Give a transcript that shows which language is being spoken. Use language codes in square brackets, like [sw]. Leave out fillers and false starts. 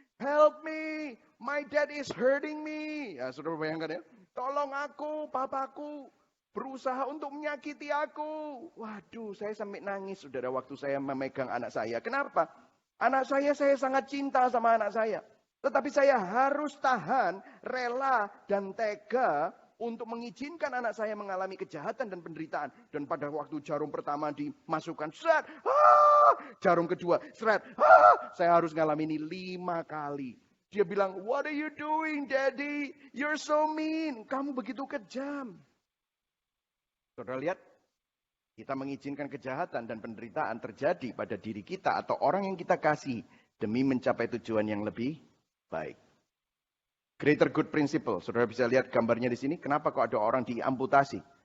[en] Help me, my dad is hurting me. [id] Ya, saudara bayangkan ya. Tolong aku, papaku berusaha untuk menyakiti aku. Waduh, saya sampai nangis saudara waktu saya memegang anak saya. Kenapa? Anak saya sangat cinta sama anak saya. Tetapi saya harus tahan, rela, dan tega untuk mengizinkan anak saya mengalami kejahatan dan penderitaan. Dan pada waktu jarum pertama dimasukkan, seret, jarum kedua, seret, saya harus ngalami ini 5 kali. Dia bilang, [en] what are you doing daddy? You're so mean. [id] Kamu begitu kejam. Saudara lihat, kita mengizinkan kejahatan dan penderitaan terjadi pada diri kita atau orang yang kita kasih demi mencapai tujuan yang lebih baik. [en] Greater good principle. [id] Saudara bisa lihat gambarnya di sini. Kenapa kok ada orang diamputasi?